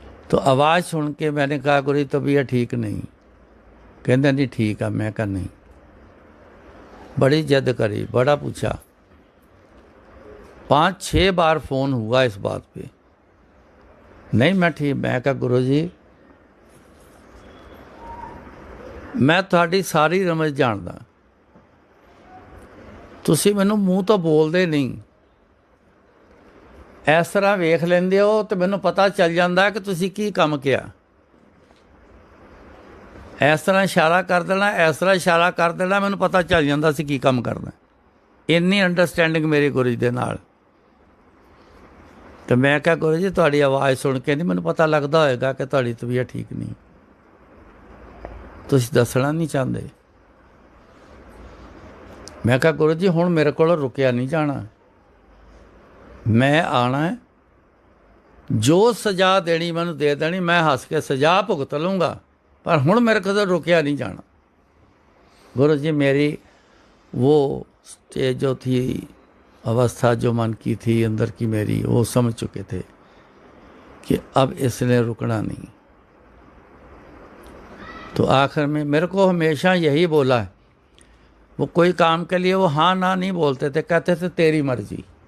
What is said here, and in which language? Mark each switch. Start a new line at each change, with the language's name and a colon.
Hindi: तो आवाज़ सुन के मैंने कहा गुरु जी तबीयत ठीक नहीं, कहते नहीं ठीक है। मैं कहा नहीं, बड़ी जिद करी, बड़ा पूछा, 5-6 बार फ़ोन हुआ इस बात पे, नहीं मैं ठीक। मैं कहा गुरु जी मैं
Punjabi: ਤੁਹਾਡੀ ਸਾਰੀ ਰਮਜ਼ ਜਾਣਦਾ, ਤੁਸੀਂ ਮੈਨੂੰ ਮੂੰਹ ਤੋਂ ਬੋਲਦੇ ਨਹੀਂ, ਇਸ ਤਰ੍ਹਾਂ ਵੇਖ ਲੈਂਦੇ ਹੋ ਤੇ ਮੈਨੂੰ ਪਤਾ ਚੱਲ ਜਾਂਦਾ ਕਿ ਤੁਸੀਂ ਕੀ ਕੰਮ ਕਿਹਾ। ਇਸ ਤਰ੍ਹਾਂ ਇਸ਼ਾਰਾ ਕਰ ਦੇਣਾ, ਇਸ ਤਰ੍ਹਾਂ ਇਸ਼ਾਰਾ ਕਰ ਦੇਣਾ, ਮੈਨੂੰ ਪਤਾ ਚੱਲ ਜਾਂਦਾ ਸੀ ਕੀ ਕੰਮ ਕਰਨਾ। ਇੰਨੀ ਅੰਡਰਸਟੈਂਡਿੰਗ ਮੇਰੀ ਗੁਰੂ ਜੀ ਦੇ ਨਾਲ। ਤੇ ਮੈਂ ਕਿਹਾ ਗੁਰੂ ਜੀ ਤੁਹਾਡੀ ਆਵਾਜ਼ ਸੁਣ ਕੇ ਨਹੀਂ ਮੈਨੂੰ ਪਤਾ ਲੱਗਦਾ ਹੋਏਗਾ ਕਿ ਤੁਹਾਡੀ ਤਬੀਅਤ ਠੀਕ ਨਹੀਂ, ਤੁਸੀਂ ਦੱਸਣਾ ਨਹੀਂ ਚਾਹੁੰਦੇ। ਮੈਂ ਕਿਹਾ ਗੁਰੂ ਜੀ ਹੁਣ ਮੇਰੇ ਕੋਲੋਂ ਰੁਕਿਆ ਨਹੀਂ ਜਾਣਾ, ਮੈਂ ਆਣਾ ਹੈ, ਜੋ ਸਜ਼ਾ ਦੇਣੀ ਮੈਨੂੰ ਦੇ ਦੇਣੀ,
Hindi: मैं हंस के सज़ा भुगत लूँगा, पर हुण मेरे को तो रुकिया नहीं जाना। गुरु जी मेरी वो स्टेज जो थी, अवस्था जो मन की थी अंदर की मेरी, वो समझ चुके थे कि अब इसने रुकना नहीं। तो आखिर में मेरे को हमेशा यही बोला है, वो कोई काम के लिए वो हाँ ना नहीं बोलते थे, कहते थे तेरी मर्जी।